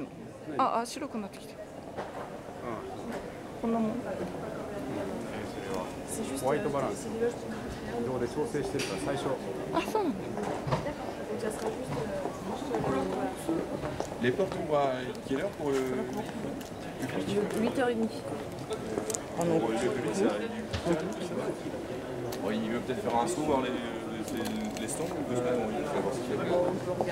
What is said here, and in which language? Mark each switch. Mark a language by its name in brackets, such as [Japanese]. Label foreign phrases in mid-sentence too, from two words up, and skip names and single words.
[Japanese] あ、白くなってきた。こんなもん。ホワイトバランス。自動で調整してるから最初。あ、そうなんだ。 [French] Les portes ouvrent à quelle heure pour le public? 8h30. Pour le public, ça arrive. Bon, il veut peut-être faire un saut voir les stands ou 2 semaines, il faut voir ce qu'il y a.